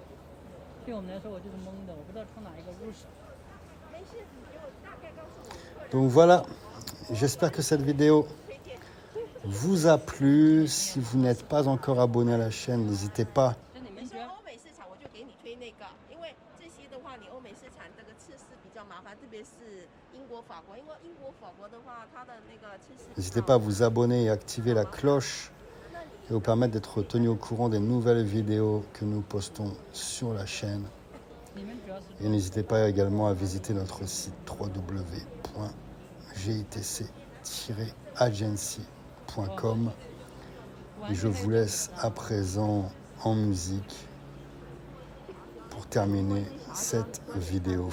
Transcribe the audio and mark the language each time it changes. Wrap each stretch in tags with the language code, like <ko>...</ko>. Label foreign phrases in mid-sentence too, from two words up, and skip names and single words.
<zh>对我们来说，我就是懵的，我不知道从哪一个入手。</zh> <fr>Donc voilà, j'espère que cette vidéo vous a plu. Si vous n'êtes pas encore abonné à la chaîne, n'hésitez pas.</fr> <zh>就你们你说觉得欧美市场，我就给你推那个，因为这些的话，你欧美市场这个测试比较麻烦，特别是英国、法国，因为英国、法国的话，它的那个测试。</zh> <fr>N'hésitez pas à vous abonner et activer la cloche et vous permettre d'être tenu au courant des nouvelles vidéos que nous postons sur la chaîne.</fr> <zh>你们主要是</zh> <fr>Et n'hésitez pas également à visiter notre site www.gitc-agency.com. Et je vous laisse à présent en musique pour terminer cette vidéo.</fr>